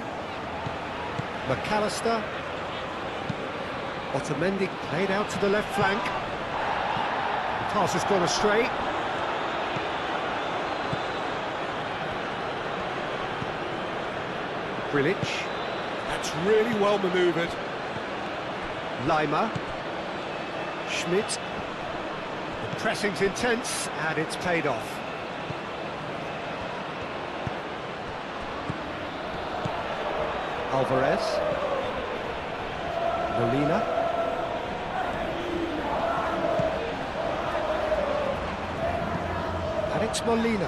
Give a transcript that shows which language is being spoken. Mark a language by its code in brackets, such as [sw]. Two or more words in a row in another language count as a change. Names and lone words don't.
[en] McAllister. Otamendi played out to the left flank. The pass has gone astray. Grilic. That's really well manoeuvred. Lima. Schmidt. The pressing's intense and it's paid off. Alvarez. Molina. And it's Molina.